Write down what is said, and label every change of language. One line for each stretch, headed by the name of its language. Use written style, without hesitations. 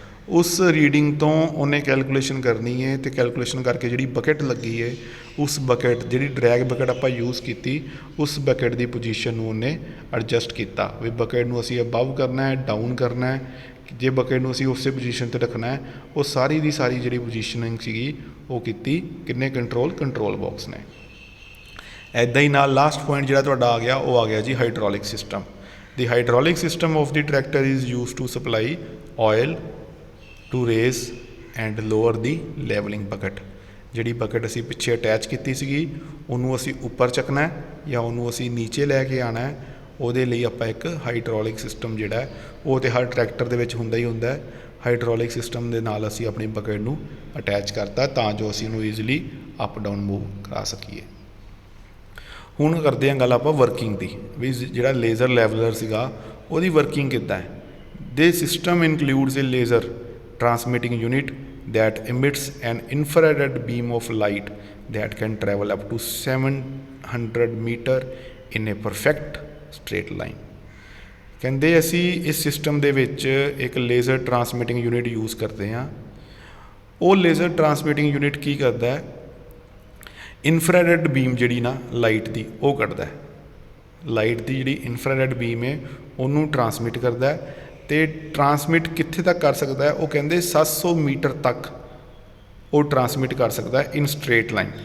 Punjabi: ਉਸ ਰੀਡਿੰਗ ਤੋਂ ਉਹਨੇ ਕੈਲਕੂਲੇਸ਼ਨ ਕਰਨੀ ਹੈ ਅਤੇ ਕੈਲਕੂਲੇਸ਼ਨ ਕਰਕੇ ਜਿਹੜੀ ਬਕਟ ਲੱਗੀ ਹੈ ਉਸ ਬਕਟ, ਜਿਹੜੀ ਡਰੈਗ ਬਕਟ ਆਪਾਂ ਯੂਜ਼ ਕੀਤੀ, ਉਸ ਬਕਟ ਦੀ ਪੋਜੀਸ਼ਨ ਨੂੰ ਉਹਨੇ ਐਡਜਸਟ ਕੀਤਾ ਵੀ ਬਕਟ ਨੂੰ ਅਸੀਂ ਅਬਵ ਕਰਨਾ ਹੈ, ਡਾਊਨ ਕਰਨਾ ਹੈ, ਜੇ ਬਕਟ ਨੂੰ ਅਸੀਂ ਉਸੇ ਪੋਜੀਸ਼ਨ 'ਤੇ ਰੱਖਣਾ ਹੈ। ਉਹ ਸਾਰੀ ਦੀ ਸਾਰੀ ਜਿਹੜੀ ਪੋਜੀਸ਼ਨਿੰਗ ਸੀਗੀ ਉਹ ਕੀਤੀ ਕਿੰਨੇ ਕੰਟਰੋਲ ਬਾਕਸ ਨੇ। ਇੱਦਾਂ ਹੀ ਨਾਲ ਲਾਸਟ ਪੁਆਇੰਟ ਜਿਹੜਾ ਤੁਹਾਡਾ ਆ ਗਿਆ ਉਹ ਆ ਗਿਆ ਜੀ hydraulic system.
English: The hydraulic system of the tractor is used to supply oil to raise and lower the leveling bucket।
Punjabi: ਜਿਹੜੀ ਬਕਟ ਅਸੀਂ ਪਿੱਛੇ ਅਟੈਚ ਕੀਤੀ ਸੀਗੀ ਉਹਨੂੰ ਅਸੀਂ ਉੱਪਰ ਚੱਕਣਾ ਜਾਂ ਉਹਨੂੰ ਅਸੀਂ ਨੀਚੇ ਲੈ ਕੇ ਆਉਣਾ ਹੈ, ਉਹਦੇ ਲਈ ਆਪਾਂ ਇੱਕ ਹਾਈਡ੍ਰੋਲਿਕ ਸਿਸਟਮ ਜਿਹੜਾ ਉਹ ਤਾਂ ਹਰ ਟਰੈਕਟਰ ਦੇ ਵਿੱਚ ਹੁੰਦਾ ਹੀ ਹੁੰਦਾ। ਹਾਈਡ੍ਰੋਲਿਕ ਸਿਸਟਮ ਦੇ ਨਾਲ ਅਸੀਂ ਆਪਣੀ ਬਕਟ ਨੂੰ ਅਟੈਚ ਕਰਤਾ ਤਾਂ ਜੋ ਅਸੀਂ ਉਹਨੂੰ ਈਜ਼ੀਲੀ ਅਪ ਡਾਊਨ ਮੂਵ ਕਰਾ ਸਕੀਏ। ਹੁਣ ਕਰਦੇ ਹਾਂ ਗੱਲ ਆਪਾਂ ਵਰਕਿੰਗ ਦੀ, ਵੀ ਜਿਹੜਾ ਲੇਜ਼ਰ ਲੈਵਲਰ ਸੀਗਾ ਉਹਦੀ ਵਰਕਿੰਗ ਕਿੱਦਾਂ ਹੈ।
English: The system includes a laser transmitting unit that emits an infrared beam of light that can travel up to 700 meter in a perfect straight line।
Punjabi: ਕਹਿੰਦੇ ਅਸੀਂ ਇਸ ਸਿਸਟਮ ਦੇ ਵਿੱਚ ਇੱਕ ਲੇਜ਼ਰ ਟਰਾਂਸਮਿਟਿੰਗ ਯੂਨਿਟ ਯੂਜ਼ ਕਰਦੇ ਹਾਂ। ਉਹ ਲੇਜ਼ਰ ਟਰਾਂਸਮਿਟਿੰਗ ਯੂਨਿਟ ਕੀ ਕਰਦਾ ਹੈ, ਇਨਫਰਾਰੈਡ ਬੀਮ ਜਿਹੜੀ ਨਾ ਲਾਈਟ ਦੀ ਉਹ ਕੱਢਦਾ ਹੈ। ਲਾਈਟ ਦੀ ਜਿਹੜੀ ਇਨਫਰਾਰੈਡ ਬੀਮ ਹੈ ਉਹਨੂੰ ਟਰਾਂਸਮਿਟ ਕਰਦਾ ਹੈ ਤੇ ਟਰਾਂਸਮਿਟ ਕਿੱਥੇ ਤੱਕ ਕਰ ਸਕਦਾ ਹੈ, ਉਹ ਕਹਿੰਦੇ 700 ਮੀਟਰ ਤੱਕ ਉਹ ਟਰਾਂਸਮਿਟ ਕਰ ਸਕਦਾ
English: In straight line.